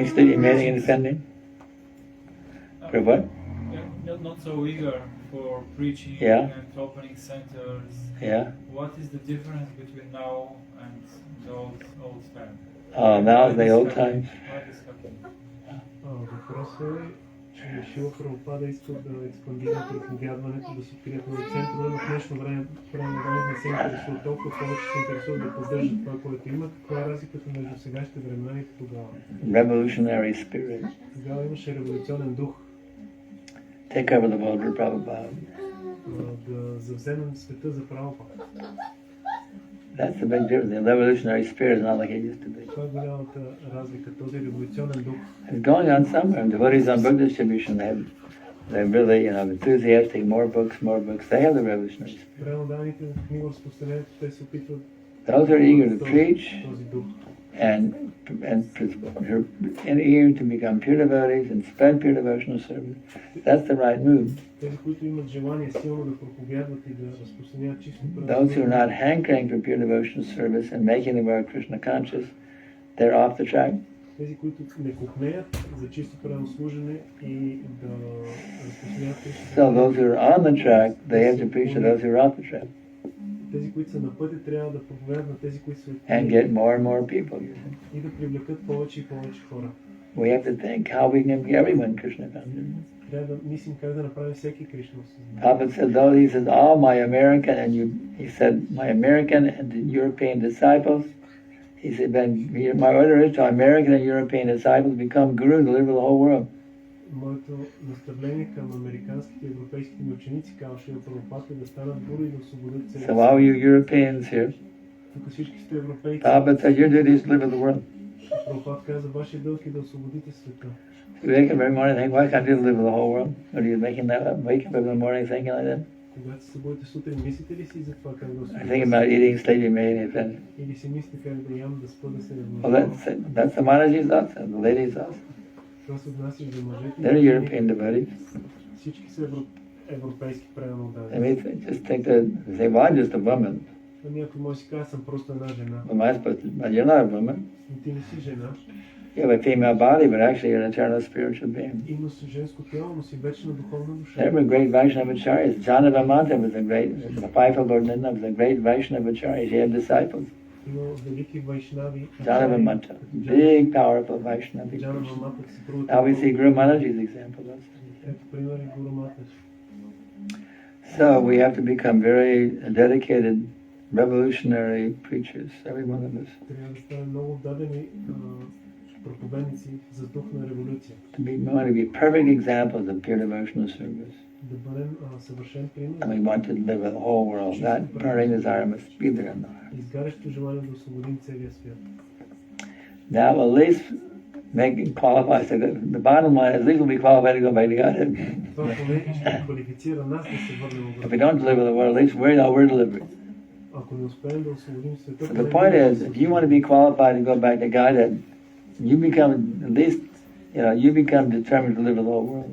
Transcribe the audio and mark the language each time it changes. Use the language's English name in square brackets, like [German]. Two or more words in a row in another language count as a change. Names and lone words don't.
[English] expanding. mating, and defending? For what? Not so eager for preaching Yeah. and opening centers. Yeah. What is the difference between now and the old time? Oh, now Why in the this old happening? times. Why this happening? [Bulgarian] Въпросът е, че Шила Прабхупада иска да експандира проповядването, да се открият нови центрове, но в днешно време не се интересуват толкова, повече се интересуват да поддържат това, което има. Каква е разликата между сегашните времена и тогава? [English] Revolutionary spirit. [Bulgarian] Тогава имаше революционен дух. [English] Take over the world for Prabhupada. [Bulgarian] Да завземем света за Прабхупада. [English] That's the big difference. The revolutionary spirit is not like it used to be. [Bulgarian] Това е голямата разлика, този революционен дух. [English] It's going on somewhere. Devotees on book distribution, they're really, enthusiastic. More books. They have the revolutionary spirit. [Bulgarian] Реално данните в книго-разпространението, те се опитват [English] Those who are eager to preach [Bulgarian] този дух. [English] and eager to become pure devotees and spread pure devotional service, that's the right move. [Bulgarian] Тези, които имат желание силно да проповядват и да разпространяват чисто [English] Those who are not hankering for pure devotional service and making the world Krishna conscious, they're off the track. [Bulgarian] Тези, които не купнеят за чисто правослужене и да разпространяват Кришна. [English] So those who are on the track, they have to preach to those who are off the track [Bulgarian] Тези, които са на пътя, трябва да проповядват на тези, които са [English] and get more and more people. [Bulgarian] и да привлекат повече и повече хора. [English] We have to think how we can make everyone Krishna conscious. [Bulgarian] Трябва да мислим как да направим всеки Кришна осъзнат. [English] Prabhupada said, though he says all my American and European disciples, he said, my order is to American and European disciples become guru and deliver the whole world. [Bulgarian] Моето наставление към американските и европейските ми ученици, казва Шрила Прабхупада, е да станат гуру и да освободят [English] So [Bulgarian] целия [English] all you Europeans here, [Bulgarian] Тук всички сте европейци. [English] Prabhupada said, your duty is to deliver the world. [Bulgarian] Прабхупада каза, вашия дълг е да освободите света. [English] You wake up every morning and think, why can't I deliver the whole world? Or are you making that up? Wake up every morning thinking like that? [Bulgarian] Когато се събудите сутрин, мислите ли си за това как да [English] I think about eating, sleeping, mating, and finish. [Bulgarian] Или си мислите как да ям, да спа, да се [English] Well, that's the Manaji's also, the ladies also. [Bulgarian] Това се отнася и за мъжете. [English] They're European devotees. [Bulgarian] Всички са европейски правилно [English] I [Bulgarian] дадени. [English] mean, just think that, say, well, I'm just a woman. [Bulgarian] Някой може да си каже, съм просто една жена. [English] What am I supposed to, but you're not a woman. [Bulgarian] Но ти не си жена. [English] You have a female body, but actually you're an eternal spiritual being. [Bulgarian] Имаш женско тяло, но си вечна духовна душа. [English] There were great Vaishnavacharyas. Janavamanta was a great, the wife of Lord Nitya was a great Vaishnavacharya. She had disciples. [Bulgarian] Има велики вайшнави. [English] Janavamanta, big, powerful Vaishnavi. [Bulgarian] Janavamanta си първо. [English] Now we see Guru Manaji's example also. [Bulgarian] Ето пример и Гуру Мата. [English] So we have to become very dedicated, revolutionary preachers, every one of us. [Bulgarian] Трябва да станем много дадени проповедници за дух на революция. [English] We want to be perfect examples of pure devotional service. [Bulgarian] Да бъдем съвършен пример. [English] And we want to live with the whole world. That burning desire must be there in the heart. [Bulgarian] Изгарящо желание да освободим целия свят. [English] That will at least make it qualify. So the bottom line is, at least we'll be qualified to go back to Godhead. [Bulgarian] Това поне ще квалифицира нас да се върнем [English] If we [Bulgarian] обратно. [English] don't deliver the world, at least we know we're delivered. [Bulgarian] Ако не успеем да освободим света, [English] So the point is, if you want to be qualified to go back to Godhead, you become at least, you become determined to live with the whole world.